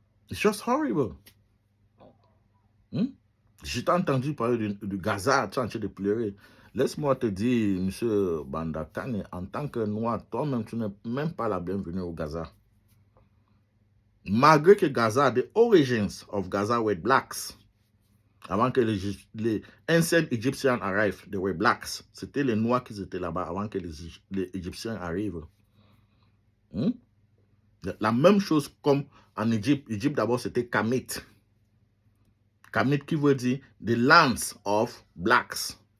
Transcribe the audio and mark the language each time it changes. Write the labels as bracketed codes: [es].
[en] It's just horrible. [fr] Je t'ai entendu parler de Gaza, tu es en train de pleurer. Laisse-moi te dire, monsieur Bandakani, en tant que noir, toi-même, tu n'es même pas la bienvenue au Gaza. Malgré que [en] Gaza, the origins of Gaza were blacks. [fr] Avant que les anciens Égyptiens arrivent, [en] they were blacks. [fr] C'était les noirs qui étaient là-bas avant que les Égyptiens arrivent. La même chose comme en Égypte. Égypte d'abord c'était Kamit. Kamit qui veut dire [en] the lands of blacks.